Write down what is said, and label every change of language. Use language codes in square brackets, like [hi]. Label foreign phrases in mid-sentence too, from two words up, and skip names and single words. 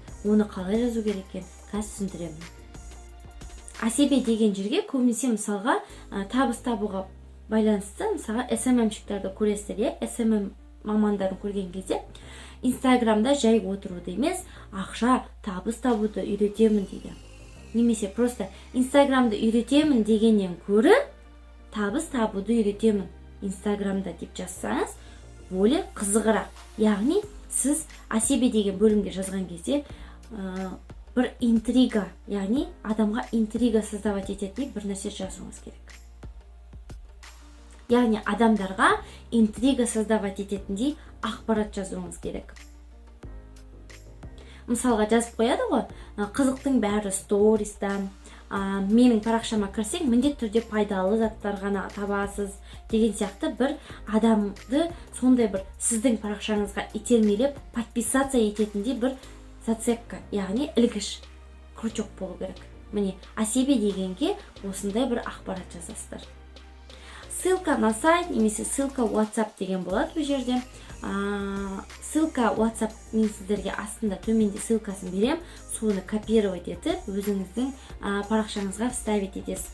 [kk] Оны қалай жазу керек екен, қазір түсіндіремін. ACB деген жерге көбінесе мысалға табыс табуға байланысты, мысалға SMM-шіктерді көресіздер, SMM мамандарын көрген кезде Инстаграмда жай отыруды емес, ақша, табыс табуды үйретемін дейді. Немесе просто Инстаграмды үйретемін дегеннен көрі табыс табуды үйретемін Инстаграмда деп жазсаңыз, более қызығырақ. Яғни сіз [ru] о себе [kk] деген бөлімге жазған кезде бір интрига, яғни адамға [ru] интрига создавать [kk] ететін бір нәрсе жазуыңыз керек. Яғни адамдарға [ru] интрига создавать [kk] ететіндей ақпарат жазуыңыз керек. Мысалға жазып қояды ғой, қызықтың бәрі сториста, менің парақшама кірсең, міндетті түрде пайдалы заттар ғана табасыз деген сияқты бір адамды сондай бір сіздің парақшаңызға итермелеп подписаться ететіндей бір зацепка, яғни ілгіш крючок болу керек. Міне, [ru] о себе [kk] дегенге осындай бір ақпарат жазасыздар. [ru] Ссылка на сайт [kk] немесе ссылка WhatsApp деген болады бұл жерде. Ссылка WhatsApp мен сіздерге астында төменде ссылкасын берем, соны копировать етіп өзіңіздің парақшаңызға вставить етесіз.